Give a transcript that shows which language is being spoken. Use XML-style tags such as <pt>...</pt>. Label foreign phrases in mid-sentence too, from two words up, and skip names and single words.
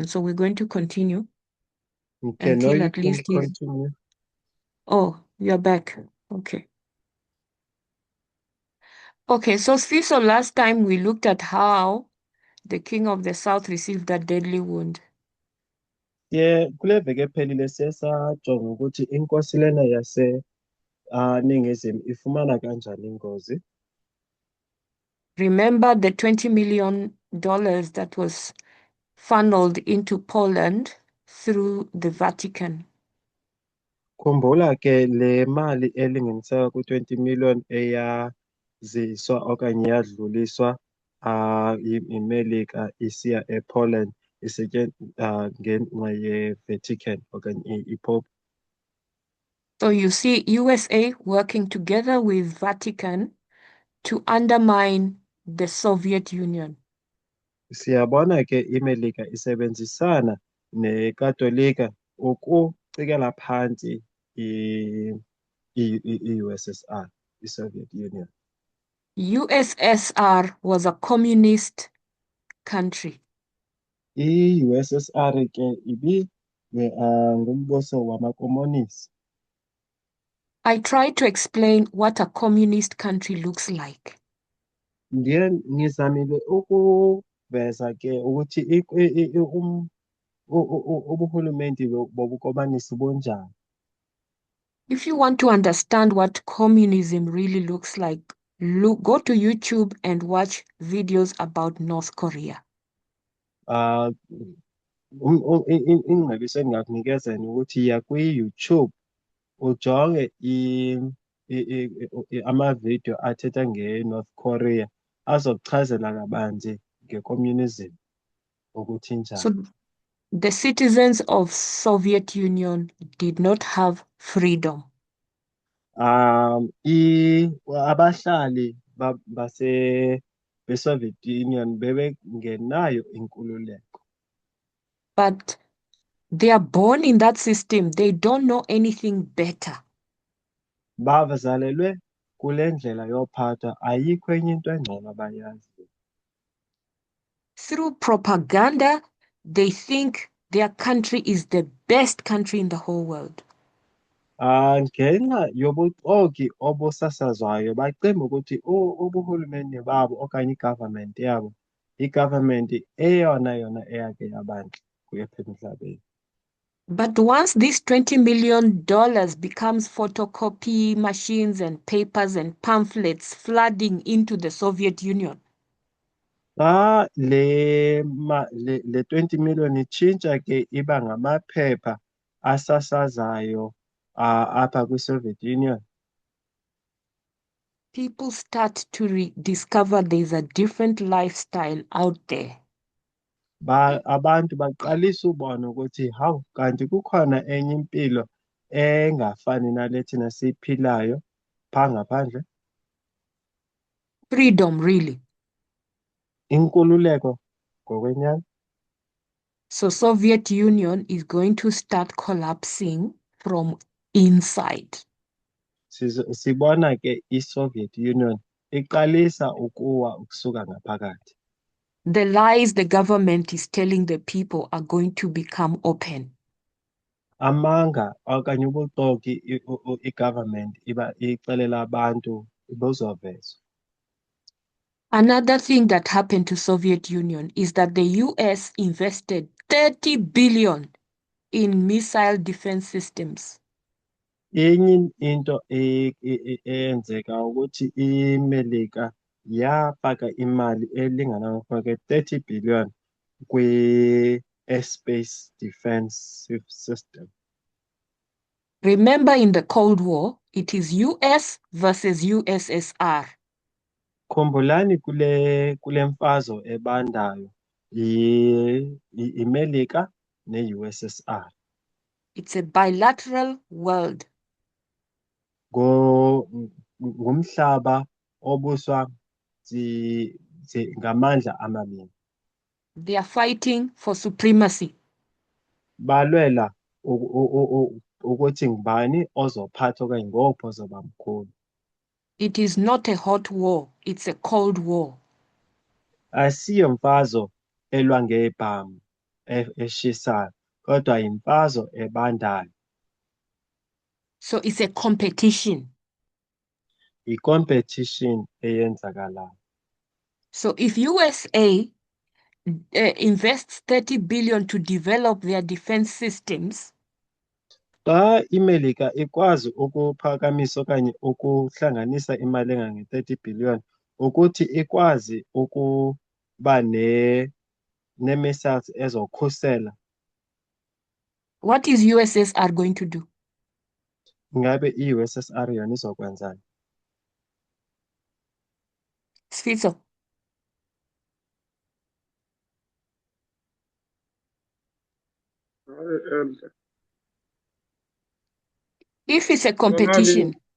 <en>So we're going to continue Okay, no, until you at can least he's. continue. Oh, you're back. Okay. Okay, so Sfiso, last time we looked at how the king of the south received a deadly wound.</en> <xh>Kule veki ephelile siyasajonga ukuthi inkosi lena Ningizimu ifumana kanjani ingozi.</xh> <en>Remember the $20 million that was funneled into Poland through the Vatican.</en> <xh>Khumbula ke le mali elinganiselwa ku-20 million eyaziswa okanye yadluliswa iMelika isiya ePoland ngenxa ye-Vatican okanye iPope.</xh> <en>So you see USA working together with Vatican to undermine the Soviet Union.</en> <xh>Siyabona ke iMelika isebenzisana neKatolika ukucikela phansi i-USSR, i-Soviet Union.</xh> <en>USSR was a communist country.</en> <xh>I-USSR ke ngumbuso wamakomonisi.</xh> <en>I tried to explain what a communist country looks like.</en> <xh>Ndiye ngizamile ukuveza ke ukuthi ubuhulumenti bobukomanisi bunjani.</xh> <en>If you want to understand what communism really looks like, go to YouTube and watch videos about North Korea.</en> <xh>Ingcebiso engingakunikeza yona ukuthi yiya kwi-YouTube ujonge amavidiyo athetha nge-North Korea azokuchazela kabanzi nge-communism ukuthi injani.</xh> <en>So the citizens of Soviet Union did not have freedom.</en> <xh>Abahlali be-Soviet Union bebengenayo inkululeko.</xh> <en>But they are born in that system. They don't know anything better.</en> <xh>Bazalelwe kule ndlela yophatha, ayikho enye into engcono abayaziyo.</xh> <en>Through propaganda, they think their country is the best country in the whole world.</en> <xh>Ngenxa yobuxoki obusasazwayo bacimba ukuthi ubuhulumeni babo okanye i-government yabo i-government eyona yona eyake yabantu kuyepha emhlabeni.</xh> <en>But once this $20 million becomes photocopy machines and papers and pamphlets flooding into the Soviet Union,</en> <xh>Xa le 20 million itshintsha ke iba ngamaphepha asasazayo apha kwi-Soviet Union,</xh> <en>people start to discover there's a different lifestyle out there.</en> <xh>abantu baqalisa ubona ukuthi hawu kanti kukhona enye impilo engafani nale thina siyiphilayo phaa ngaphandle.</xh> <en>Freedom, really.</en> <xh>Inkululeko ngokwenyani.</xh> <en>So Soviet Union is going to start collapsing from inside.</en> <xh>Sibona ke i-Soviet Union iqalisa ukuwa ukusuka ngaphakathi.</xh> <en>The lies the government is telling the people are going to become open.</en> <xh>Amanga okanye ubuxoki i-government ixelela abantu buzovezwa.</xh> <en>Another thing that happened to Soviet Union is that the US invested 30 billion in missile defense systems.</en> <xh>Enye into eyenzeka ukuthi iMelika yafaka imali elingana ke-30 billion kwi-</xh> <en>airspace defense system. Remember, in the Cold War, it is US versus USSR.</en> <xh>Khumbulani kule mfazwe ebandayo iMelika ne-USSR.</xh> <en>It's a bilateral world.</en> <xh>Ngumhlaba obuswa ngamandla amabini.</xh> <en>They are fighting for supremacy.</en> <xh>Balwela ukuthi ngubani ozophatha okanye ngophi ozoba mkhulu.</xh> <en>It is not a hot war, it's a cold war.</en> <xh>Asiyo mfazwe elwa ngebhamu eshisayo, kodwa imfazwe ebandayo.</xh> <en>So it's a competition.</en> <xh>I-competition eyenzakalayo.</xh> <en>So if USA invests 30 billion to develop their defense systems,</en> <xh>Xa iMelika ikwazi ukuphakamisa okanye ukuhlanganisa imali engange-30 billion ukuthi ikwazi ukuba nee-missiles ezokhusela,</xh> <en>what is USSR going to do?</en> <xh>ingabe i-USSR yona izokwenzani?</xh> <en>Sfiso. If it's a competition,</en>